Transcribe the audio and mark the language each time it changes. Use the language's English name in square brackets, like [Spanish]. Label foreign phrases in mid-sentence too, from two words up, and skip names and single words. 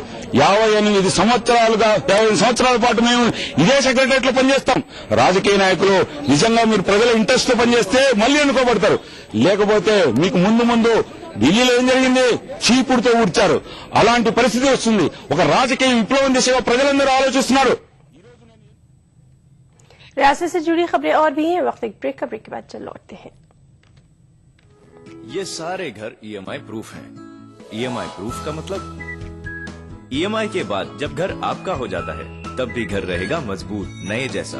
[Telugu] 58 సంవత్సరాల పాటు మేము ఇదే సెక్రటరియట్ లో పనిచేస్తాం. రాజకీయ నాయకులు నిజంగా మీరు ప్రజల ఇంట్రెస్ట్ తో పనిచేస్తే మళ్లీ ఎన్నుకోబడతారు. లేకపోతే మీకు ముందు ఢిల్లీలో ఏం జరిగింది, చీపుడుతో ఊడ్చారు. అలాంటి పరిస్థితి వస్తుంది. ఒక రాజకీయ విప్లవం దిశగా ప్రజలందరూ ఆలోచిస్తున్నారు. [Urdu] ریاست سے جڑی خبریں اور بھی ہیں. وقت ایک بریک کا، بریک کے بعد چل لوٹتے ہیں. یہ سارے گھر [English] EMI proof [Urdu] ہیں. [English] EMI proof [Urdu] کا مطلب ای ایم آئی کے بعد جب گھر آپ کا ہو جاتا ہے تب بھی گھر رہے گا مضبوط، نئے جیسا.